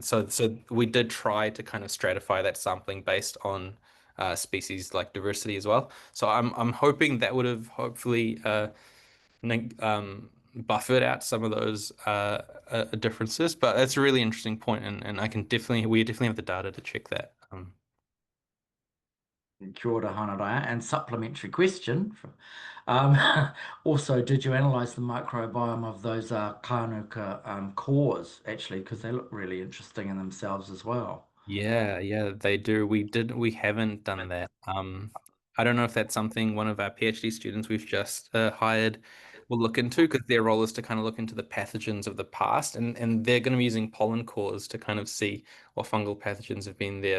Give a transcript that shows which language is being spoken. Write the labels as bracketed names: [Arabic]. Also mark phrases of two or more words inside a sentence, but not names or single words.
[English] So we did try to kind of stratify that sampling based on species like diversity as well. So I'm hoping that would have hopefully buffered out some of those differences. But that's a really interesting point, and we definitely have the data to check that. [Māori] Kia ora, Hanarea. [English] And supplementary question. Um, also, did you analyze the microbiome of those Kānuka cores, actually? Because they look really interesting in themselves as well. Yeah, yeah, they do. We haven't done that. I don't know if that's something one of our PhD students we've just hired will look into because their role is to kind of look into the pathogens of the past, and they're going to be using pollen cores to kind of see what fungal pathogens have been there.